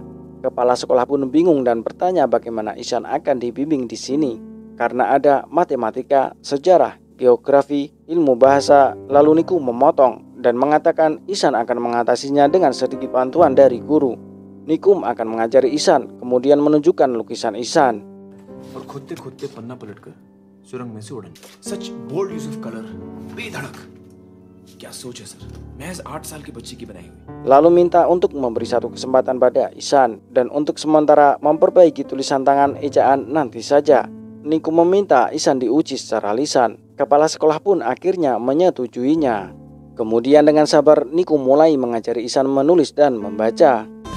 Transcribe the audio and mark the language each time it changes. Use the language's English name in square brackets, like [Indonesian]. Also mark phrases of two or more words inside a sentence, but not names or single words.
[Indonesian] Kepala sekolah pun bingung dan bertanya bagaimana Ihsan akan dibimbing di sini. Karena ada matematika, sejarah, geografi, ilmu bahasa. Lalu Nikum memotong dan mengatakan Ihsan akan mengatasinya dengan sedikit bantuan dari guru. Nikum akan mengajari Ihsan, kemudian menunjukkan lukisan Ihsan. [Hindi] और खुदते पन्ना पलटकर सुरंग में से उड़न. [English] Such bold use of color. [Hindi] बेधड़क. क्या सोच है सर? महज 8 साल की बच्ची की बनाई हुई. [Indonesian] Lalu minta untuk memberi satu kesempatan pada Ihsan dan untuk sementara memperbaiki tulisan tangan ejaan nanti saja. Nikum meminta Ihsan diuji secara lisan. Kepala sekolah pun akhirnya menyetujuinya. Kemudian dengan sabar Nikum mulai mengajari Ihsan menulis dan membaca.